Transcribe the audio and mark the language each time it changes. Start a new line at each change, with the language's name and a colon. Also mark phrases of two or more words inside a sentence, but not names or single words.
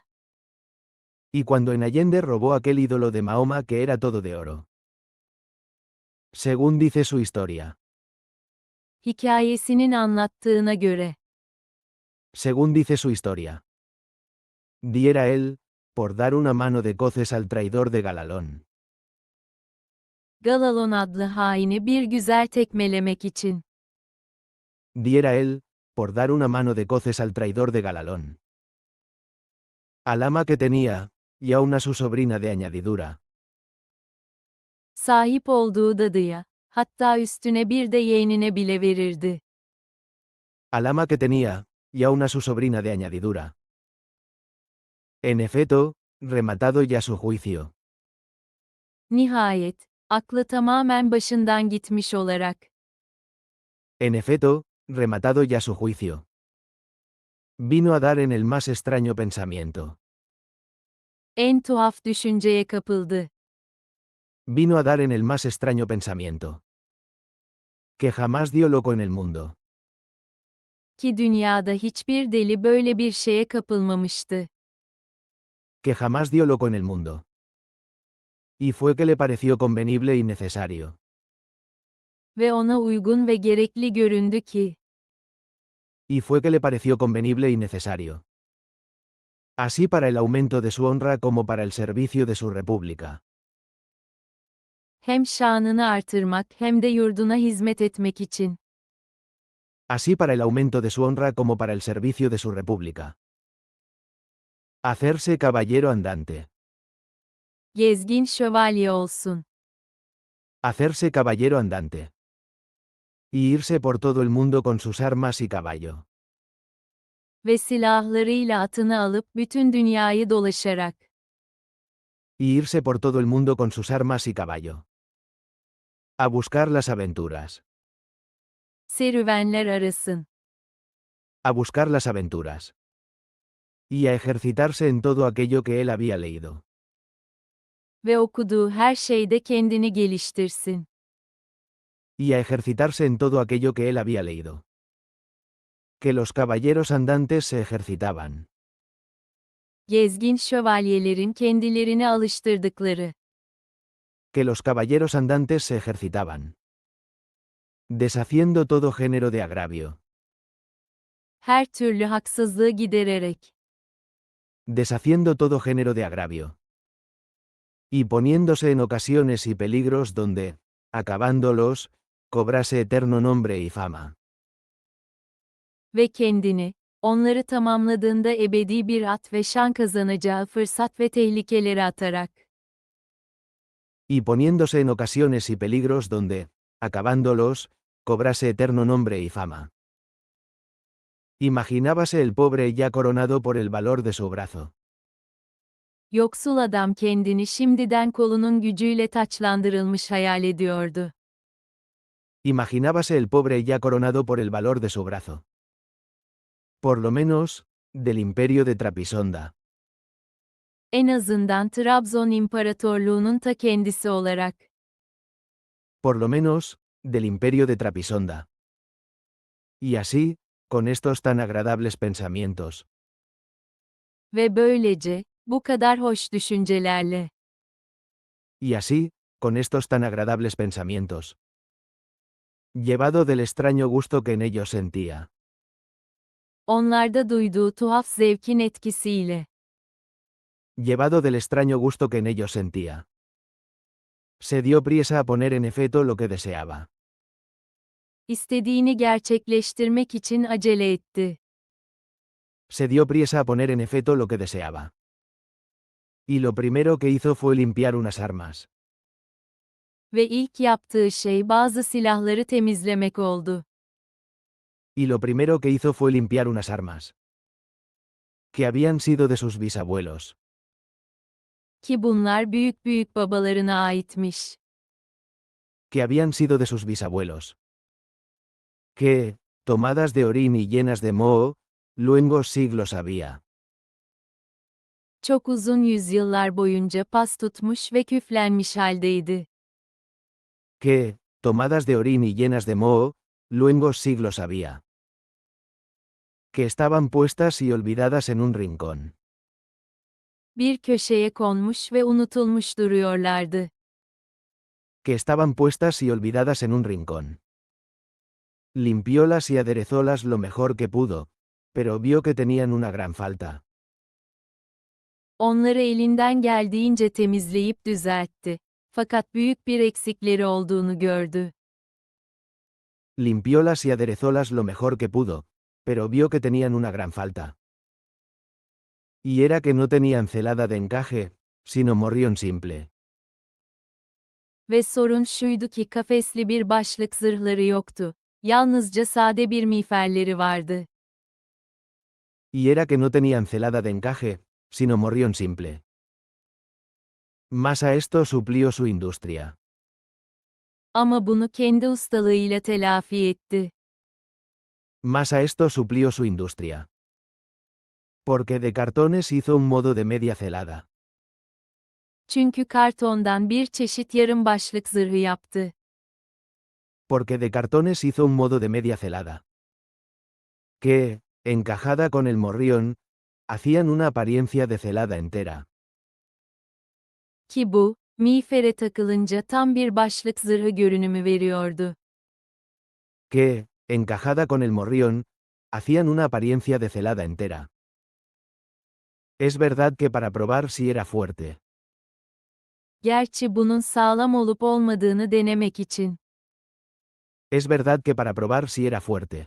Spanish: Y cuando en Allende robó aquel ídolo de Mahoma que era todo de oro. Según dice su historia.
Turkish: Hikayesinin anlattığına göre.
Spanish: Según dice su historia. Diera él, por dar una mano de coces al traidor de Galalón.
Turkish: Galalon adlı haini bir güzel tekmelemek için.
Spanish: Diera él, por dar una mano de coces al traidor de Galalón. Al ama que tenía, y aún a su sobrina de añadidura.
Turkish: Sahip olduğu dadıya, hatta üstüne bir de yeğenine bile verirdi.
Spanish: Al ama que tenía, y aún a su sobrina de añadidura. En efecto, rematado ya su juicio.
Turkish: Nihayet, aklı tamamen başından gitmiş olarak.
Spanish: En efecto, rematado ya su juicio. Vino a dar en el más extraño pensamiento.
Turkish: En tuhaf düşünceye kapıldı.
Spanish: Vino a dar en el más extraño pensamiento. Que jamás dio loco en el mundo.
Turkish: Ki dünyada hiçbir deli böyle bir şeye kapılmamıştı.
Spanish: Que jamás dio loco en el mundo. Y fue que le pareció convenible y necesario.
Turkish: Ve ona uygun ve gerekli göründü ki.
Spanish: Y fue que le pareció convenible y necesario. Así para el aumento de su honra como para el servicio de su república.
Turkish: Hem şanını artırmak hem de yurduna hizmet etmek için.
Spanish: Así para el aumento de su honra como para el servicio de su república. Hacerse caballero andante.
Turkish: Gezgin şövalye olsun.
Spanish: Hacerse caballero andante. Y irse por todo el mundo con sus armas y caballo.
Turkish: Ve silahlarıyla atını alıp bütün dünyayı dolaşarak.
Spanish: Y irse por todo el mundo con sus armas y caballo. A buscar las aventuras.
Turkish: Serüvenler arasın.
Spanish: A buscar las aventuras. Y a ejercitarse en todo aquello que él había leído.
Turkish: Ve okuduğu her şeyde kendini geliştirsin.
Spanish: Y a ejercitarse en todo aquello que él había leído. Que los caballeros andantes se ejercitaban.
Turkish: Gezgin şövalyelerin kendilerini alıştırdıkları.
Spanish: Que los caballeros andantes se ejercitaban. Deshaciendo todo género de agravio.
Turkish: Her türlü haksızlığı gidererek.
Spanish: Deshaciendo todo género de agravio. Y poniéndose en ocasiones y peligros donde, acabándolos, cobrase eterno nombre y fama.
Turkish: Ve kendini, onları tamamladığında ebedi bir at ve şan kazanacağı fırsat ve tehlikeleri atarak.
Spanish: Y poniéndose en ocasiones y peligros donde, acabándolos, cobrase eterno nombre y fama. Imaginábase el pobre ya coronado por el valor de su brazo.
Turkish: Yoksul adam kendini şimdiden kolunun gücüyle taçlandırılmış hayal ediyordu.
Spanish: Imaginábase el pobre ya coronado por el valor de su brazo. Por lo menos, del imperio de Trapisonda.
Turkish: En azından Trabzon İmparatorluğu'nun ta kendisi olarak.
Spanish: Por lo menos, del imperio de Trapisonda. Y así, con estos tan agradables pensamientos,
Turkish: Ve böylece, bu kadar hoş düşüncelerle,
Spanish: y así, con estos tan agradables pensamientos, llevado del extraño gusto que en ellos sentía,
Turkish: onlarda duyduğu tuhaf zevkin etkisiyle,
Spanish: llevado del extraño gusto que en ellos sentía, se dio priesa a poner en efecto lo que deseaba.
Turkish: istediğini gerçekleştirmek için acele etti.
Spanish: Se dio priesa a poner en efecto lo que deseaba. Y lo primero que hizo fue limpiar unas armas.
Turkish: Ve ilk yaptığı şey bazı silahları temizlemek oldu.
Spanish: Y lo primero que hizo fue limpiar unas armas. Que habían sido de sus bisabuelos.
Turkish: Ki bunlar büyük babalarına aitmiş.
Spanish: Que habían sido de sus bisabuelos. Que, tomadas de orín y llenas de moho, luengos siglos había.
Turkish: Çok uzun yüzyıllar boyunca pas tutmuş ve küflenmiş haldeydi.
Spanish: Que, tomadas de orín y llenas de moho, luengos siglos había. Que estaban puestas y olvidadas en un rincón.
Turkish: Bir köşeye konmuş ve unutulmuş duruyorlardı.
Spanish: Que estaban puestas y olvidadas en un rincón. Limpiólas y aderezólas lo mejor que pudo, pero vio que tenían una gran falta.
Turkish: Onları elinden geldiğince temizleyip düzeltti. Fakat büyük bir eksikleri olduğunu gördü.
Spanish: Limpiólas y aderezólas lo mejor que pudo, pero vio que tenían una gran falta. Y era que no tenían celada de encaje, sino morrión simple.
Turkish: Ve sorun şuydu ki kafesli bir başlık zırhları yoktu. Yalnızca sade bir miğferleri vardı.
Spanish: Y era que no tenían celada de encaje, sino morrión simple. Más a esto suplió su industria.
Turkish: Ama bunu kendi ustalığıyla telafi etti.
Spanish: Más a esto suplió su industria. Porque de cartones hizo un modo de media celada.
Turkish: Çünkü kartondan bir çeşit yarım başlık zırhı yaptı.
Spanish: Porque de cartones hizo un modo de media celada. Que, encajada con el morrión, hacían una apariencia de celada entera.
Turkish: Ki bu, miğfere takılınca tam bir başlık zırhı görünümü veriyordu.
Spanish: Que, encajada con el morrión, hacían una apariencia de celada entera. Es verdad que para probar si era fuerte.
Turkish: Gerçi bunun sağlam olup olmadığını denemek için.
Spanish: Es verdad que para probar si era fuerte.